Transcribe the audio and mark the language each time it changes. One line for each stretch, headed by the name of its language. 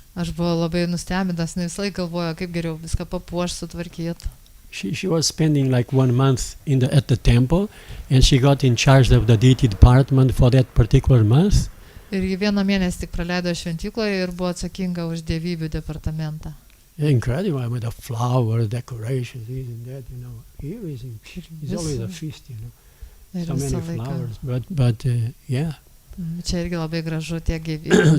Lithuanian: Aš buvau labai nustebintas, ne visai galvoju, kaip geriau viską papuošti, sutvarkyti.
English: She was spending like 1 month at the temple, and she got in charge of the deity department for that particular month.
Lithuanian: Ir ji vieną mėnesį tik praleido šventykloje ir buvo atsakinga už dievybių departamentą.
English: Incredible, I mean, the flowers, decorations, this and that, you know. Here is always a feast, you know.
Lithuanian: Ir
English: So many
Lithuanian: visą laiką.
English: flowers, but yeah.
Lithuanian: Čia irgi labai gražu tie gyvybė.